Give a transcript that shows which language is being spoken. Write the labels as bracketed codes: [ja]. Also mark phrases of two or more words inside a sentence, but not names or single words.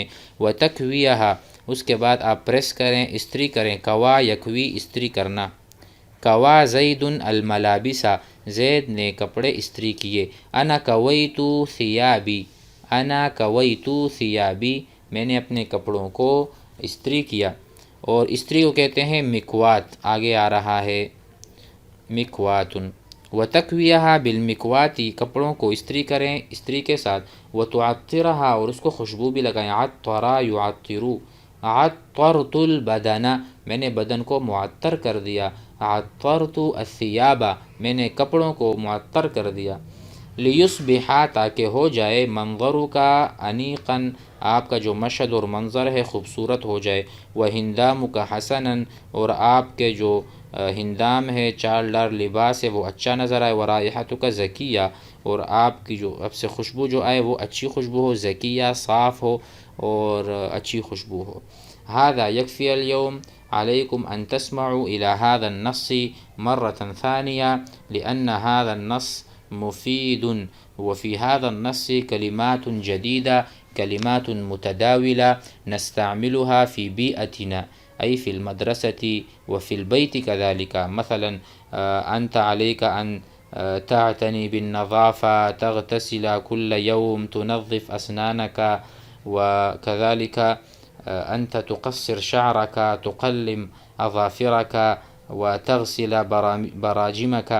[ur] وتکویھا اس کے بعد آپ پریس کریں استری کریں، [ar] کوا یکوی [ur] استری کرنا، [ar] کوا زید الملابس [ur] زید نے کپڑے استری کیے، [ar] انا کویت ثیابی انا کویت ثیابی [ur] میں نے اپنے کپڑوں کو استری کیا، اور استری کو کہتے ہیں مکوات، آگے آ رہا ہے مکوات، [ar] وتکویھا بالمکوات [ur] کپڑوں کو استری کریں استری کے ساتھ، وتعطرھا اور اس کو خوشبو بھی لگائیں، [ar] عطر یعطر، عطرت البدن [ur] میں نے بدن کو معطر کر دیا، [ar] عطرت الثیاب [ur] میں نے کپڑوں کو معطر کر دیا، لیصبح تاکہ ہو جائے [ar] منظرک انیقا [ur] آپ کا جو مشہد اور منظر ہے خوبصورت ہو جائے، [ar] وہندامک حسنا [ur] اور آپ کے جو ہندام ہے چال ڈال لباس ہے وہ اچھا نظر آئے، [ar] ورائحتک زکیہ [ur] اور آپ کی جو اب سے خوشبو جو آئے وہ اچھی خوشبو ہو، زکیہ صاف ہو اور اچھی خوشبو ہو۔ [ar] هذا يكفي اليوم عليكم أن تسمعوا إلى هذا النص مرة ثانية لأن هذا النص مفيد، وفي هذا النص كلمات جديدة كلمات متداولة نستعملها في بيئتنا أي في المدرسة وفي البيت كذلك، مثلا أنت عليك أن تعتني بالنظافة، تغتسل كل يوم، تنظف أسنانك، وكذلك أنت تقصر شعرك، تقلم أظافرك، وتغسل براجمك.